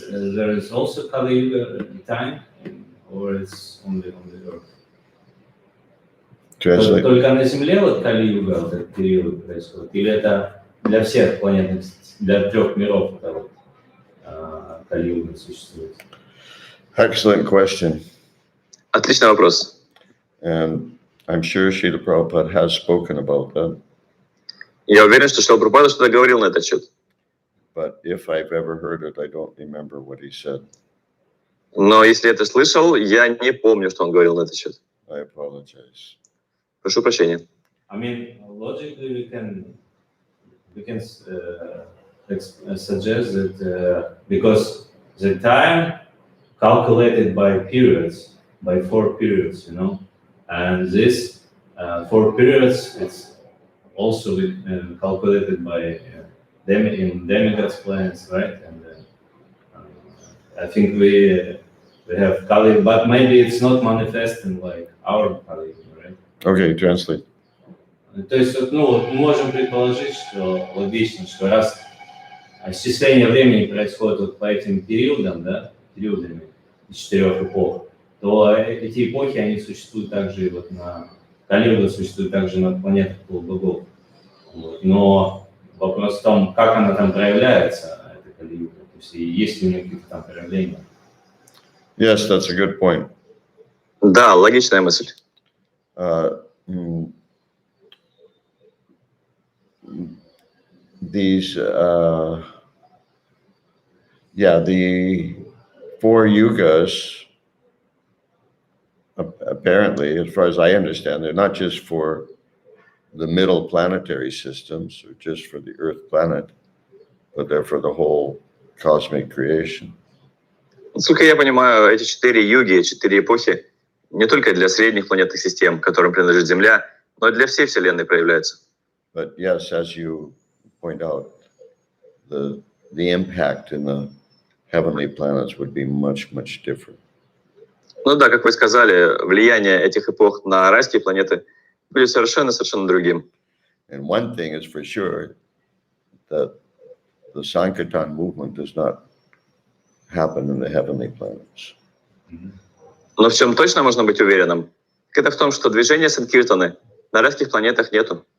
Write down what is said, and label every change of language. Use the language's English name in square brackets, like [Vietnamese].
[English] There is also Kali Yuga time, or it's only on the Earth. Translate. [Russian] Только на Земле вот Кали-юга, вот этот период происходит? Или это для всех планетных, для трех миров это вот, Кали-юга существует? [English] Excellent question. [Russian] Отличный вопрос. [English] And I'm sure Srila Prabhupada has spoken about that. [Russian] Я уверен, что Шрила Прабхупада что-то говорил на этот счет. [English] But if I've ever heard it, I don't remember what he said. [Russian] Но если это слышал, я не помню, что он говорил на этот счет. [English] I apologize. [Russian] Прошу прощения. [English] I mean, logically we can suggest that because the time calculated by periods, by 4 periods, you know, and this 4 periods it's also calculated by in demigods planets, right? And I think we have Kali, but maybe it's not manifesting like our Kali, right? Okay, translate. [Russian] То есть, ну, мы можем предположить, что логично, что раз исчисление времени происходит вот по этим периодам, да, периодами из 4 эпох, то эти эпохи, они существуют также вот на Кали-юга, существуют также на планетах полубогов. Вот. Но вопрос в том, как она там проявляется, эта Кали-юга, то есть есть ли у нее какие-то там проявления. [English] Yes, that's a good point. [Russian] Да, логичная мысль. [English] These, the 4 yugas, apparently, as far as I understand, they're not just for the middle planetary systems or just for the Earth planet, but they're for the whole cosmic creation. [Russian] Насколько я понимаю, эти 4 юги, 4 эпохи не только для средних планетных систем, которым принадлежит Земля, но и для всей Вселенной проявляются. [English] But yes, as you point out, the impact in the heavenly planets would be much, much different. [Russian] Ну да, как вы сказали, влияние этих эпох на райские планеты будет совершенно другим. [English] And one thing is for sure, that the Sankirtan movement does not happen in the heavenly planets. [Russian] Но в чем точно можно быть уверенным, так это в том, что движения Санкиртаны на райских планетах нету.